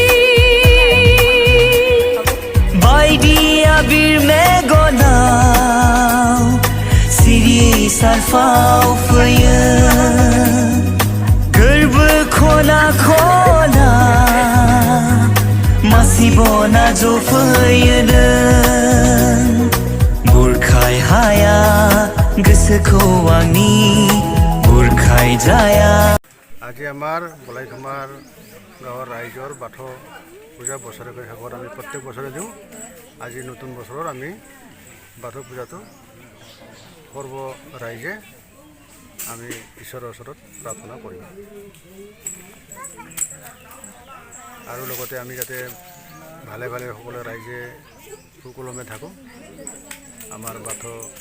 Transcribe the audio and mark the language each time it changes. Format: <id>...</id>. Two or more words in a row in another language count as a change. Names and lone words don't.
<brx>बायदि आबिर मेगनाव सिरि सारफाव फैयो गोरबो खना खना मासिबना जफैयो नों बुरखाय हाया गोसोखौ आंनि बुरखाय जाया</brx> <as>আজি আমাৰ বলাইখামাৰ গাঁৱৰ ৰাইজৰ বাথৌ পূজা বছৰেকৰ শেষত আমি প্ৰত্যেক বছৰে দিওঁ আজি নতুন বছৰত আমি বাথৌ পূজাটো সৰ্ব ৰাইজে আমি ঈশ্বৰৰ ওচৰত প্ৰাৰ্থনা কৰিম আৰু লগতে আমি যাতে ভালে ভালে সকলো ৰাইজে সুকলমে থাকোঁ আমাৰ বাথৌ</as>